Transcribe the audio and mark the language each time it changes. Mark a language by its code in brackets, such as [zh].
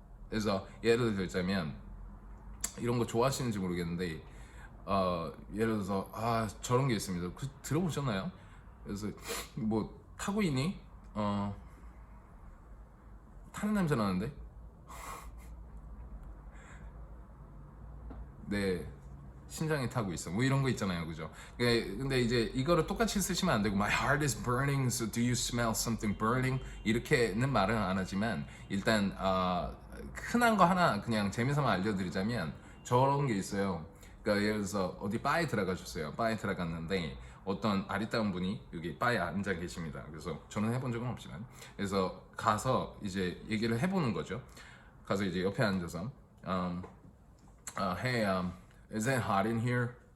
[ko] 그래서 예를 들자면 이런 거 좋아하시는지 모르겠는데 예를 들어서 저런 게 있습니다. 들어보셨나요? 그래서 뭐 타고 있니? 타는 냄새 나는데? 네. 심장이 타고 있어. 뭐 이런 거 있잖아요, 그죠? 근데 이제 이거를 똑같이 쓰시면 안 되고 [en] My heart is burning, so do you smell something burning? [ko] 이렇게는 말은 안 하지만 일단 흔한 거 하나 그냥 재미삼아 알려드리자면 저런 게 있어요. 그러니까 예를 들어서 어디 바에 들어가셨어요. 바에 들어갔는데 어떤 아리따운 분이 여기 바에 앉아 계십니다. 그래서 저는 해본 적은 없지만 그래서 가서 이제 얘기를 해보는 거죠. 가서 이제 옆에 앉아서 [en] Hey, is it hot in here?